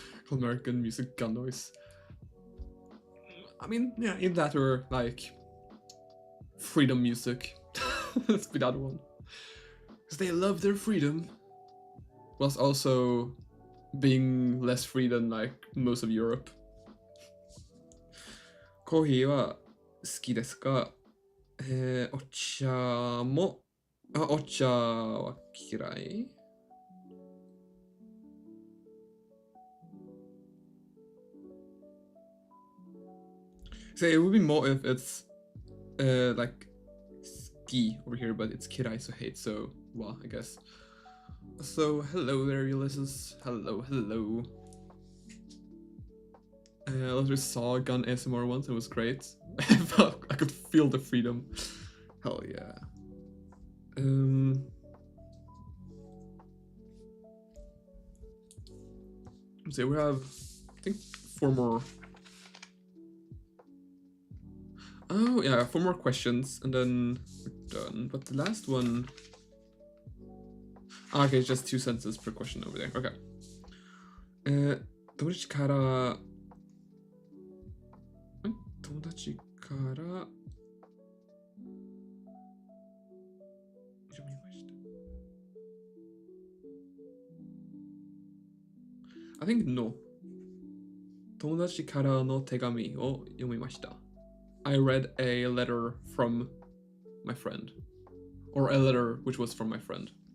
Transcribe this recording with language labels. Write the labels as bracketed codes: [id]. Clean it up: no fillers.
[en] American music gun noise. I mean, yeah, in that or like freedom music. Let's be that one. Because they love their freedom. Whilst also being less free than like most of Europe. [ja] コーヒーは好きですか? お茶もお茶は嫌い? [en] So it would be more if it's like ski over here, but it's kirai, so hate, so well, I guess. So hello there, Ulysses. Hello. I literally saw gun ASMR once, it was great. I could feel the freedom. Hell yeah. So we have, I think, 4 more. Oh yeah, 4 more questions and then we're done. But the last one, Okay, it's just 2 sentences per question over there. Okay. [ja] 友達から、友達から、読みました。 [en] I think no. [ja] 友達からの手紙を読みました。 [en] I read a letter from my friend. Or a letter which was from my friend.